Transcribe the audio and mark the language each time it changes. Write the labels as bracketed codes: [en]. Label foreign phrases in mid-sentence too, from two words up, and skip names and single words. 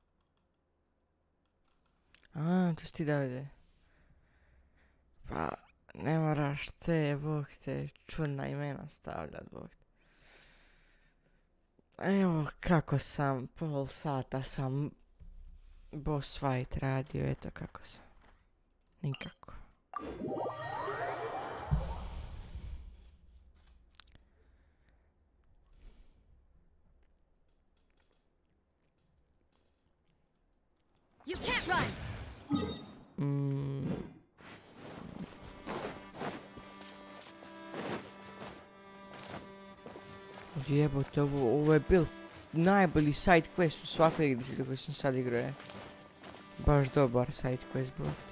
[hr] To si ti Davide. Pa, Ne moraš te, bog te, čudna imena stavljat, bog te. Evo kako sam, pol sata sam [en] boss fight [hr] radio, eto kako sam. Nikako. [en] You can't run. [hr] Jebote, ovo je bil najbolji [en] side quest [hr] u svakoj igrici koju sam sad igrao. Baš dobar [en] side quest, [hr] bog te.